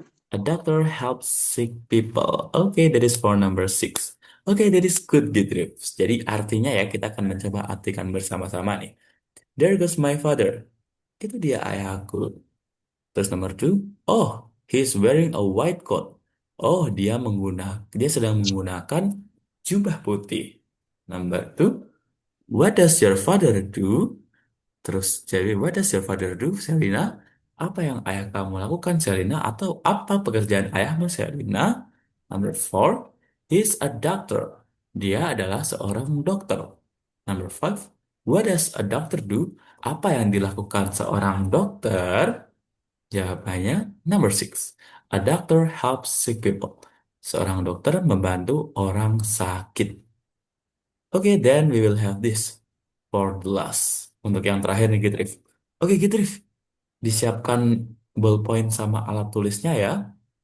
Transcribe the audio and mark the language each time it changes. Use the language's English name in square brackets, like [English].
[English] a doctor helps sick people. Okay, that is for number 6. Okay, that is good, [Indonesian] Gitrix. Jadi artinya ya, kita akan mencoba artikan bersama-sama nih. [English] There goes my father. [Indonesian] Itu dia ayahku. Terus nomor 2, [English] oh, he's wearing a white coat. [Indonesian] Oh, dia sedang menggunakan jubah putih. [English] Number 2, what does your father do? [Indonesian] Terus jadi, [English] what does your father do, Selina? [Indonesian] Apa yang ayah kamu lakukan, Selina? Atau apa pekerjaan ayahmu, Selina? [English] Number 4, he's a doctor. [Indonesian] Dia adalah seorang dokter. [English] Number 5, what does a doctor do? [Indonesian] Apa yang dilakukan seorang dokter? [English] Jawabannya number 6. A doctor helps sick people. [Indonesian] Seorang dokter membantu orang sakit. [English] Oke, then we will have this for the last. [Indonesian] Untuk yang terakhir nih, Gitrif. Oke, Gitrif. Disiapkan ballpoint sama alat tulisnya ya.